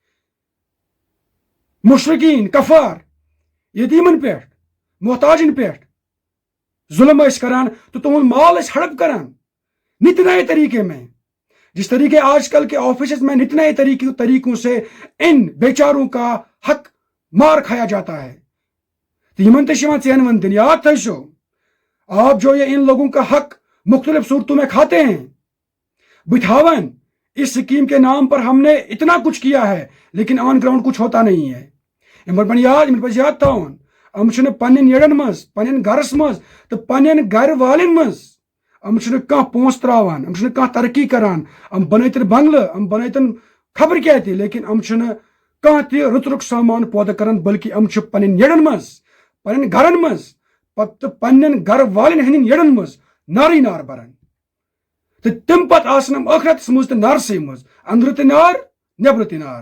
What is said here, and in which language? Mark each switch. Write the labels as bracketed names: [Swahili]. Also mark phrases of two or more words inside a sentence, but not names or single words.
[Kashmiri] مشرقین کفار یتیٖمن پٮ۪ٹھ محتاجن پٮ۪ٹھ ظلم ٲسۍ کران تہٕ تُہُنٛد مال ٲسۍ ہڑپ کران [Urdu] نت نئے طریقے میں جس طریقے آج کل کے آفیسز میں نت نئے طریقوں سے ان بیچاروں کا حق مار کھایا جاتا ہے تو [Kashmiri] یمن تہِ چھِ یِوان ژین ون دِنہٕ یاد تھٲیزیو [Urdu] آپ جو یہ ان لوگوں کا حق مختلف صورتوں میں کھاتے ہیں بٹھاون اس اسکیم کے نام پر ہم نے اتنا کچھ کیا ہے لیکن [English] on ground [Urdu] کچھ ہوتا نہیں ہے [Kashmiri] یمن پزِ یاد تھاوُن یِم چھِنہٕ پننٮ۪ن یڑن منٛز پننٮ۪ن گرس منٛز تہٕ پننٮ۪ن گرٕ والٮ۪ن منٛز یِم چھِنہٕ کانٛہہ پونٛسہٕ تراوان یِم چھِنہٕ کانٛہہ ترقی کران یِم بنٲیتن بنگلہٕ یِم بنٲیتن خبر کیٛاہ تہِ لیکن یِم چھِنہٕ کانٛہہ تہِ رُت سامان پٲدٕ کران بلکہِ یِم چھِ پننٮ۪ن یڑن منٛز پننٮ۪ن گرن منٛز پتہٕ پننٮ۪ن گرٕ والٮ۪ن ہٕنٛدٮ۪ن یڑن منٛز نارٕے نار بران تہٕ تمہِ پتہٕ آسن یِم ٲخرتس منٛز تہِ نارسٕے منٛز أنٛدرٕ تہِ نار نٮ۪برٕ تہِ نار.